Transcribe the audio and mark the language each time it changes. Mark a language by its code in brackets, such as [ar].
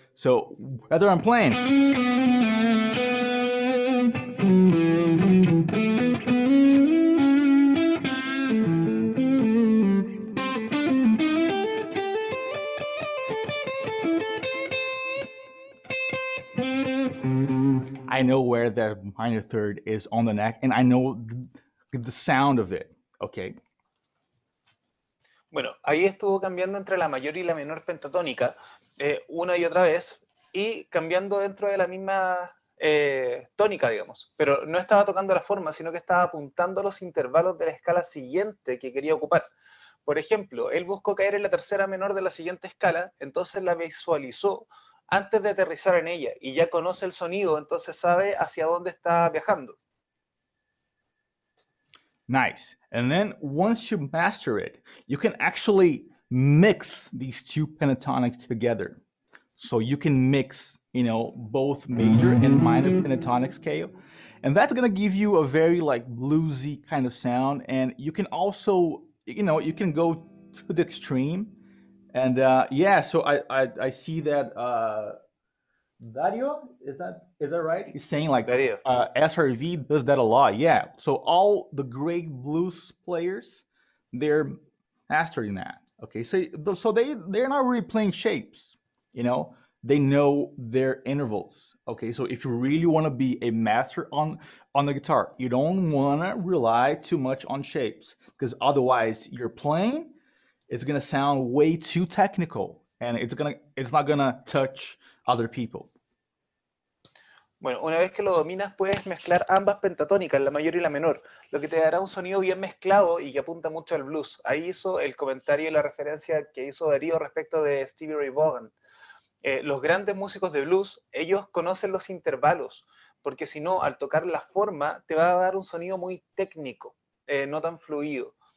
[en] So whether I'm playing I know where the minor third is on the neck, and I know the sound of it, okay? [es] Bueno, ahí estuvo cambiando entre la mayor y la menor pentatónica una y otra vez, y cambiando dentro de la misma tónica, digamos. Pero no estaba tocando la forma, sino que estaba apuntando los intervalos de la escala siguiente que quería ocupar. Por ejemplo, él buscó caer en la tercera menor de la siguiente escala, entonces la visualizó antes de aterrizar en ella, y ya conoce el sonido, entonces sabe hacia dónde está viajando. [en] Nice. And then once you master it, you can actually mix these two pentatonics together. So you can mix, both major and minor pentatonic scale. And that's going to give you a very bluesy kind of sound. And you can also, you can go to the extreme. And so I see that Dario, is that right? He's saying SRV does that a lot. Yeah. So all the great blues players, they're mastering that. Okay. So they're not really playing shapes. They know their intervals. Okay. So if you really want to be a master on the guitar, you don't want to rely too much on shapes, because otherwise you're playing, it's gonna sound way too technical, and it's not gonna touch other people. [es] Bueno, una vez que lo dominas, puedes mezclar ambas pentatónicas, la mayor y la menor, lo que te dará un sonido bien mezclado y que apunta mucho al blues. Ahí hizo el comentario y la referencia que hizo Darío respecto de Stevie Ray Vaughan. Los grandes músicos de blues, ellos conocen los intervalos, porque si no, al tocar la forma, te va a dar un sonido muy técnico, no tan fluido.